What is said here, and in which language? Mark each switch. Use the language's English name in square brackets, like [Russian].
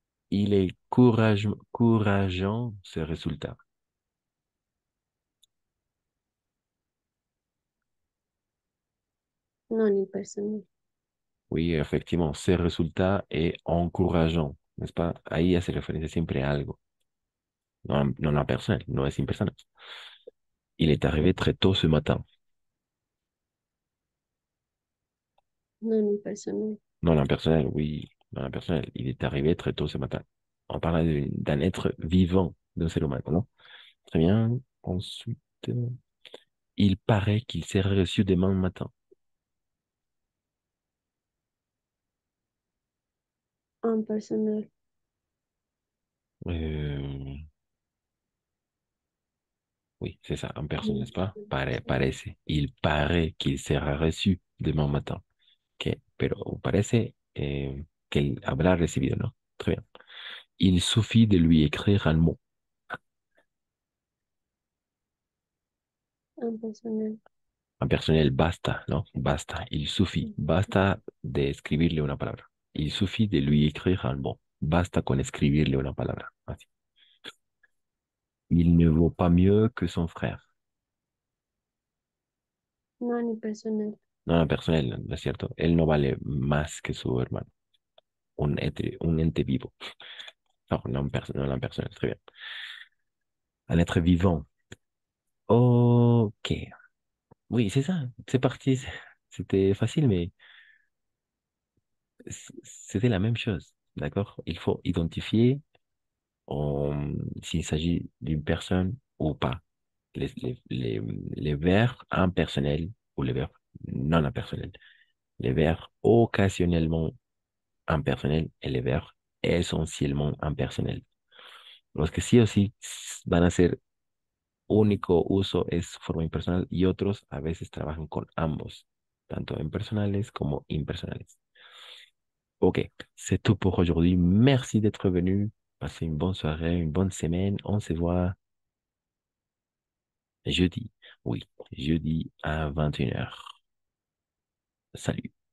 [French] Il est courageant, ce résultat. Non impersonnel. Oui, effectivement, ce résultat est encourageant, n'est-ce pas? [Spanish] Ahí hace referencia siempre a algo, no a personnel, no es impersonal. [French] Il est arrivé très tôt ce matin. Non impersonnel. Non impersonnel, oui, non impersonnel. Il est arrivé très tôt ce matin. On parle d'un être vivant, d'un ser humain, non? Très bien. Ensuite, il paraît qu'il sera reçu demain matin. Impersonnel. Euh, oui, c'est ça, impersonnel, Mm. n'est-ce pas? [Spanish] Parece. [French] Il paraît qu'il sera reçu demain matin. [Spanish] Pero parece que él habrá recibido, ¿no? [French] Très bien. Il suffit de lui écrire un mot. Impersonnel. [Spanish] Un personnel, basta, ¿no? Basta. [French] Il suffit. Mm. [Spanish] Basta de escribirle una palabra. [French] Il suffit de lui écrire un mot. [Spanish] Basta con escribirle una palabra. Así. [French] Il ne vaut pas mieux que son frère. Non impersonnel. [Spanish] No, no, personnel, ¿no es cierto? Él no vale más que su hermano. Un ente vivo. No, no, no, un personnel. [French] Très bien. Un être vivant. Ok. Oui, c'est ça. C'est parti. C'était facile, mais c'était la même chose. D'accord? Il faut identifier s'il s'agit d'une personne ou pas. Les verbes impersonnels ou les verbes non impersonnels. Les verbes occasionnellement impersonnels et les verbes essentiellement impersonnels. [Spanish] Los que sí o sí van a ser único uso es su forma impersonal y otros a veces trabajan con ambos, tanto impersonales como impersonales. [French] Ok, c'est tout pour aujourd'hui. Merci d'être venu. Passez une bonne soirée, une bonne semaine. On se voit jeudi. Oui, jeudi à 21h. Salut.